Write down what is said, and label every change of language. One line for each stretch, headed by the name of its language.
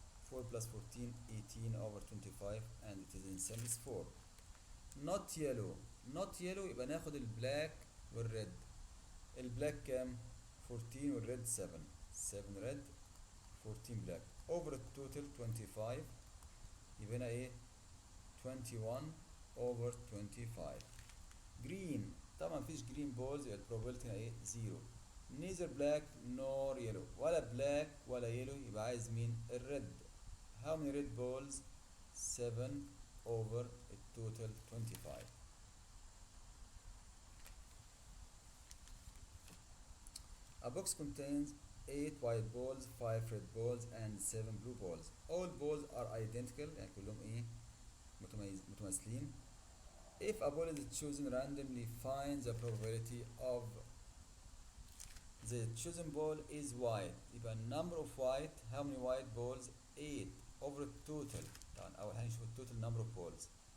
English: 4 plus 14, 18 over 25, and it is in series 4. Not yellow
Arabic: يبقى ناخد البلاك والريد. البلاك كام؟ 14 والريد 7.
English: 7 red 14 black over التوتال 25.
Arabic: يبقى هنا ايه 21 over 25.
English: green طبعا مفيش green balls يبقى probability هنا ايه 0. neither black nor yellow. ولا black
Arabic: black ولا yellow يبقى عايز مين؟ الريد.
English: how many red balls؟ 7 over التوتال 25. A box contains 8 white balls, 5 red balls and 7 blue balls. All balls are identical يعني
Arabic: كلهم ايه؟ متماثلين.
English: If a ball is chosen randomly, find the probability of the chosen ball is white. يبقى number of white, how many white balls؟ 8 over total.
Arabic: طبعا أول حاجة نشوف التوتال
English: number of balls.